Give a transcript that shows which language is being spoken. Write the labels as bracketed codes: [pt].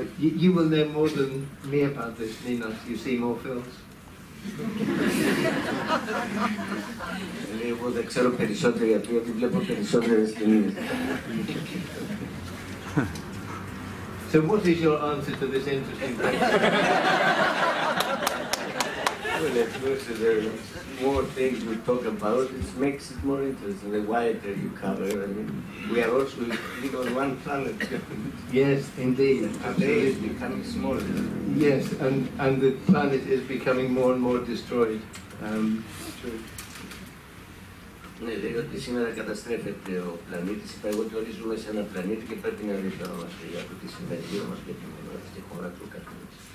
[en] You will know more than me about this, Nina. You see more films. [el] Εγώ δεν ξέρω περισσότερο γιατί βλέπω περισσότερες ταινίες. [en] So what is your answer to this interesting question? Well, of course, there are more things we talk about. It makes it more interesting. The wider you cover, I mean, we are also live on one planet. Yes, indeed. Today is becoming smaller. Yes, and the planet is becoming more and more destroyed. True. [el] Ναι, λέει ότι σήμερα καταστρέφεται ο πλανήτης. Είπα εγώ ότι όλοι ζούμε σε ένα πλανήτη και πρέπει να ενδιαφερόμαστε για το τι συμβαίνει γύρω μας και τη χώρα του καθενός.